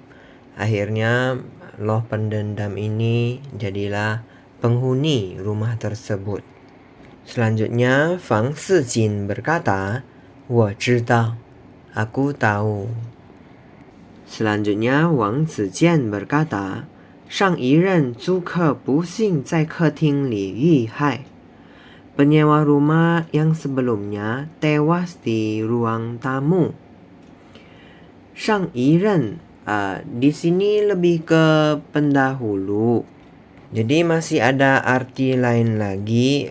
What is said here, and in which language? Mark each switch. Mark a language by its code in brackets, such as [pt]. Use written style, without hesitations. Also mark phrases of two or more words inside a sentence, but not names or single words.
[id] Akhirnya loh pendendam ini jadilah penghuni rumah tersebut. Selanjutnya Fang Sijin berkata, [zh] 我知道, [id] aku tahu. Selanjutnya Wang Zijian berkata, [zh] 上一任租客不幸在客厅里遇害. [id] Penyewa rumah yang sebelumnya tewas di ruang tamu. 上一任 di sini lebih ke pendahulu. Jadi masih ada arti lain lagi.